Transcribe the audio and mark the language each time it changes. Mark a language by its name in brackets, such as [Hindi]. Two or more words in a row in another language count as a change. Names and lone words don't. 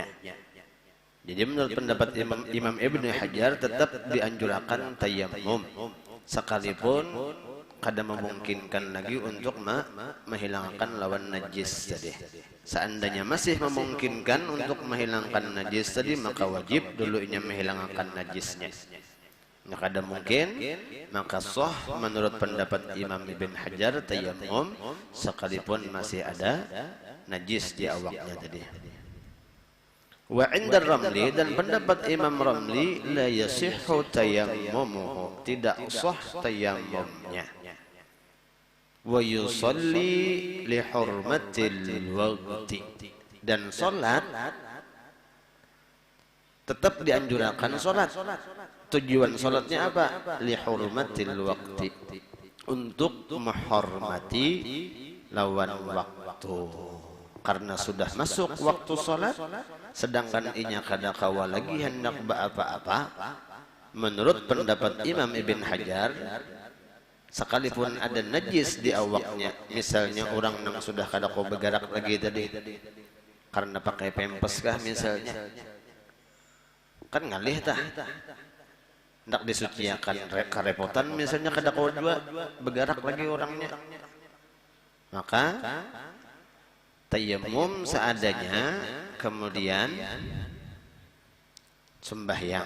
[Banjar] Jadi menurut pendapat Imam Ibnu Hajar tetap dianjurkan tayammum, sekalipun kada memungkinkan lagi untuk menghilangkan lawan najis tadi. Seandainya masih memungkinkan untuk menghilangkan najis tadi, maka wajib dulu inya menghilangkan najisnya. Nah, kada mungkin, maka sah menurut pendapat Imam Ibn Hajar tayammum sekalipun masih ada najis di awaknya tadi. [Arabic] وعند الرملي, [Banjar] dan pendapat Imam Ramli, [Arabic] لا يصح تيممه, [Banjar] tidak sah tayammumnya. [Arabic] ويصلي لحرمة الوقت, [Banjar] dan salat tetap dianjurkan salat. Tujuan salatnya apa? [Arabic] لحرمة الوقت, [Banjar] untuk menghormati lawan waktu. Karena sudah masuk waktu salat, sedangkan inya kada kawa lagi hendak apa-apa, menurut pendapat Imam Ibn Hajar, sekalipun ada najis di awaknya, misalnya orang yang sudah kada kau bergerak lagi tadi karena pakai pempes kah misalnya, kan ngalih tah hendak disuciakan, kerepotan misalnya kada kau juga bergerak lagi orangnya, maka tayammum seadanya, kemudian sembahyang.